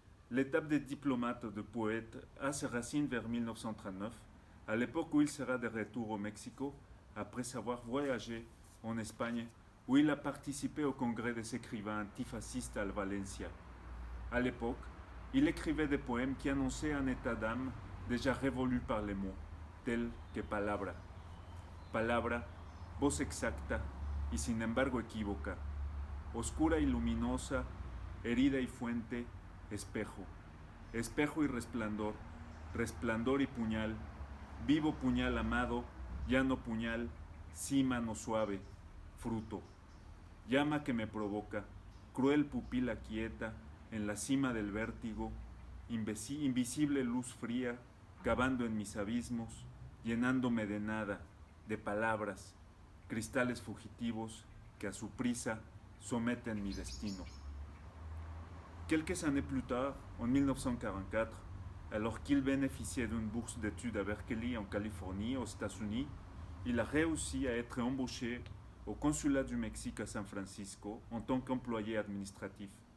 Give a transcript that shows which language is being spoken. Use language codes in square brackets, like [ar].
[fr] L'étape des diplomates de poète a ses racines vers 1939, à l'époque où il sera de retour au Mexico, après avoir voyagé en Espagne, où il a participé au congrès des écrivains antifascistes à Valencia. À l'époque, il écrivait des poèmes qui annonçaient un état d'âme déjà révolu par les mots, tels que palabra. [es] Palabra, voz exacta y sin embargo equívoca, oscura y luminosa, herida y fuente, espejo. Espejo y resplandor, resplandor y puñal, vivo puñal amado, llano puñal, sí mano suave, fruto. Llama que me provoca, cruel pupila quieta, en la cima del vértigo, invisible luz fría, cavando en mis abismos, llenándome de nada, de palabras, cristales fugitivos que a su prisa someten mi destino. [fr] Quelques années plus tard, en 1944, alors qu'il bénéficiait d'une bourse d'études à Berkeley en Californie, aux États-Unis, il a réussi à être embauché au consulat du Mexique à San Francisco en tant qu'employé administratif.